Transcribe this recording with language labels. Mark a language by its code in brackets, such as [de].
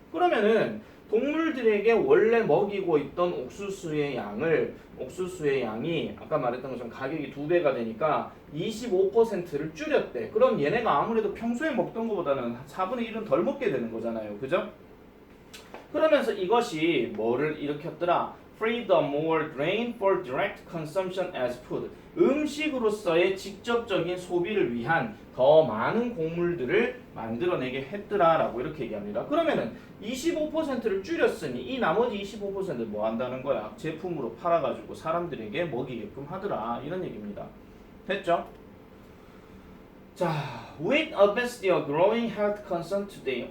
[ko] 그러면은 동물들에게 원래 먹이고 있던 옥수수의 양이 아까 말했던 것처럼 가격이 2배가 되니까 25%를 줄였대. 그럼 얘네가 아무래도 평소에 먹던 것보다는 4분의 1은 덜 먹게 되는 거잖아요. 그죠? 그러면서 이것이 뭐를 일으켰더라? [en] Free the more grain for direct consumption as food. [ko] 음식으로서의 직접적인 소비를 위한 더 많은 곡물들을 만들어내게 했더라라고 이렇게 얘기합니다. 그러면은 25%를 줄였으니 이 나머지 25%를 뭐 한다는 거야? 제품으로 팔아가지고 사람들에게 먹이게끔 하더라 이런 얘기입니다. 됐죠? 자, [en] with obesity a growing health concern today.